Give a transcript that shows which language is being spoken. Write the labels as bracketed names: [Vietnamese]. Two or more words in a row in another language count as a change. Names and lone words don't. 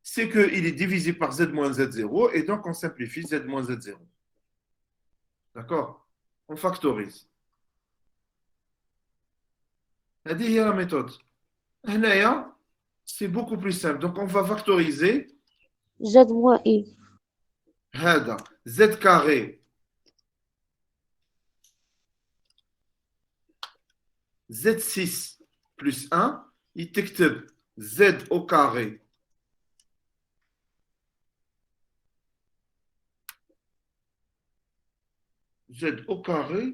[French] c'est qu'il est divisé par z moins z0 et donc on simplifie z moins z0. D'accord? On factorise. [Arabic] هذه هي [French] la méthode. هنايا c'est beaucoup plus simple. Donc on va factoriser Z moins I. هذا z carré z6 plus 1 يتكتب z au carré z au carré